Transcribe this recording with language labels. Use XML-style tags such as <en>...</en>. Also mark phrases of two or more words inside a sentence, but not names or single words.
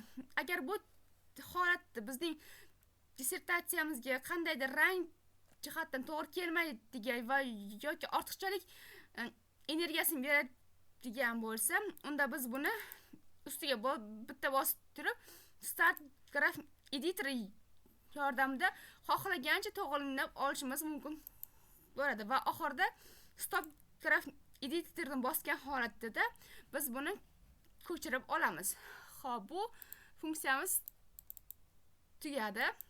<uz>Agar bu holatda bizning dissertatsiyamizga qandaydir rang jihatdan to'g'ri kelmaydigan va yoki ortiqchalik energiyasini beradigan bo'lsa, unda biz buni ustiga bitta bosib turib</uz> <en>start graph editor</en> <uz>yordamida xohlagancha to'g'rilab olishimiz mumkin bo'ladi va oxirida</uz> <en>stop graph editorni</en> <uz>bosgan holatda biz buni ko'chirib olamiz. Xo'p, bu funksiyamiz tugadi.</uz>